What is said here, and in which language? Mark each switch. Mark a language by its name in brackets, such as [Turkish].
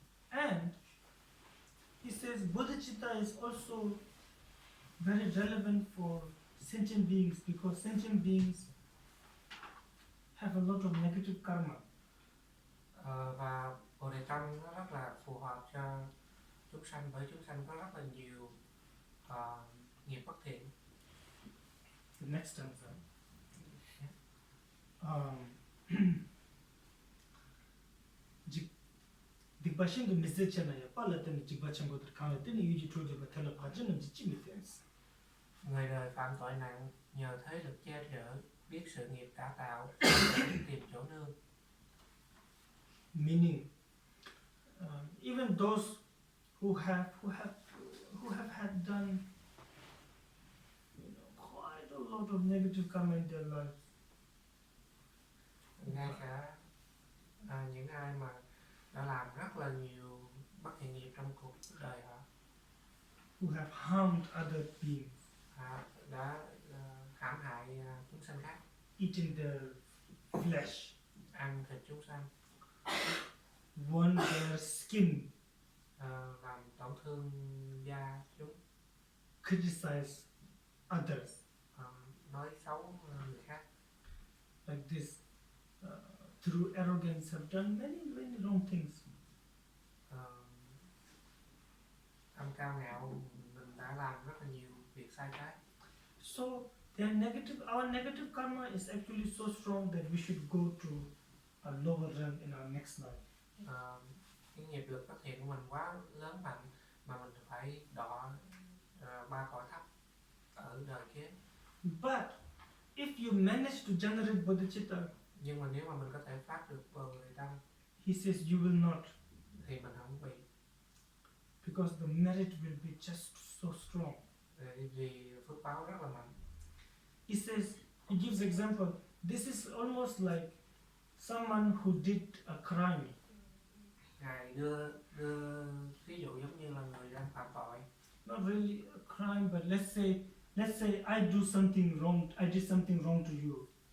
[English] And he says bodhicitta is also very relevant for sentient beings because sentient beings have a lot of negative karma. [Vietnamese] Và Bồ Đề Tâm nó rất là phù hợp cho chúng sanh, bởi chúng sanh có rất là nhiều nghiệp bất thiện. [English] The next stanza. Digbashindu Nizechanaya Palatani Jigbachangotra Kanatini Yuji Troja Batala Pajana Jichimithens. [Vietnamese] Người đời phạm tội nặng, nhờ thế lực che chở, biết sự nghiệp đã tạo, tìm chỗ nương. [English] Meaning, even those who have had done, quite a lot of negative karma in their lives, [Vietnamese] Ngay cả những ai mà đã làm rất là nhiều bất thiện nghiệp trong cuộc đời họ, [English] who have harmed other beings, [Vietnamese] đã hãm hại chúng sanh khác, [English] eating their flesh, [Vietnamese] ăn thịt chúng sanh, [English] worn their skin, [Vietnamese] làm tổn thương da chúng, [English] criticize others, [Vietnamese] nói xấu người khác. [English] like this, through arrogance have done many wrong things. [Vietnamese] Âm cao ngạo, mình đã làm rất là nhiều việc sai trái. [English] So our negative karma is actually so strong that we should go to a lower rung in our next life. [Vietnamese] Cái nghiệp lực bất thiện của mình quá lớn mạnh mà mình phải đọa 3 cõi thấp ở đời kế. [English] But if you manage to generate bodhicitta, [Vietnamese] Nhưng mà nếu mà mình có thể phát được Bồ Đề Tâm, [English] he says you will not, [Vietnamese] thì mình không bị, [English] because the merit will be just so strong. [Vietnamese] vì phước báo rất là mạnh. [English] He says, he gives example, this is almost like someone who did a crime. [Vietnamese] Ngài đưa ví dụ giống như là người đang phạm tội. [English] Not really a crime, but let's say I do something wrong, I did something wrong to you.